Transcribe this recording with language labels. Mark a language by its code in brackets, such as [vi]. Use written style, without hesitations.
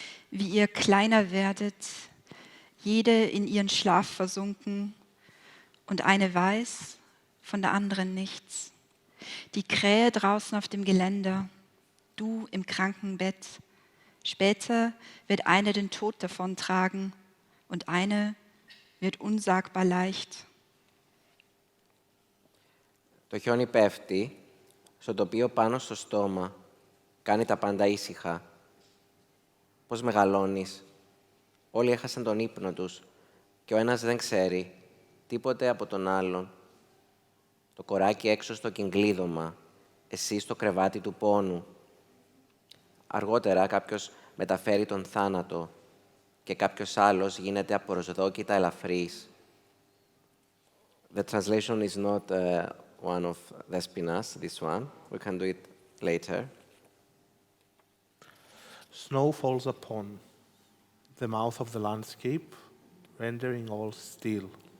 [de] Wie ihr kleiner werdet, jede in ihren Schlaf versunken und eine weiß, von der anderen nichts. Die Krähe draußen auf dem Geländer, du im Krankenbett. Später wird eine den Tod davontragen und eine wird unsagbar leicht. [el] Το χιόνι πέφτει, στο τοπίο πάνω στο στόμα, κάνει τα πάντα ήσυχα. Πώς μεγαλώνεις. Όλοι έχασαν τον ύπνο τους και ο ένας δεν ξέρει τίποτε από τον άλλον. Το κοράκι έξω στο κυγκλίδωμα, εσύ στο κρεβάτι του πόνου. Αργότερα κάποιος μεταφέρει τον θάνατο και κάποιος άλλος γίνεται απροσδόκητα ελαφρύς. [en] The translation is not one of Despina's, this one. We can do it later. Snow falls upon the mouth of the landscape, rendering all still.